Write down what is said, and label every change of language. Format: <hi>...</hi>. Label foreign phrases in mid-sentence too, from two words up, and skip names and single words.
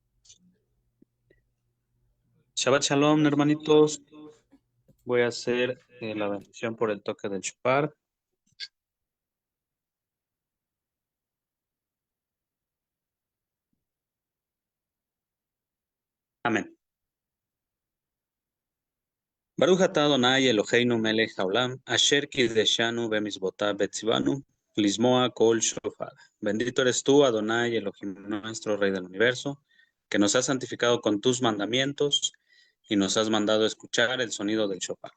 <he>שבת שלום,</he> <es>hermanitos. Voy a hacer la bendición por el toque del shofar. Amén.</es> <he>ברוך אתה אדוני אלוהינו מלך העולם אשר קדשנו במצוותיו וצוונו לשמוע קול שופר.</he> <es>Bendito eres tú, Adonai Elohim, nuestro Rey del Universo, que nos has santificado con tus mandamientos y nos has mandado escuchar el sonido del shofar.</es>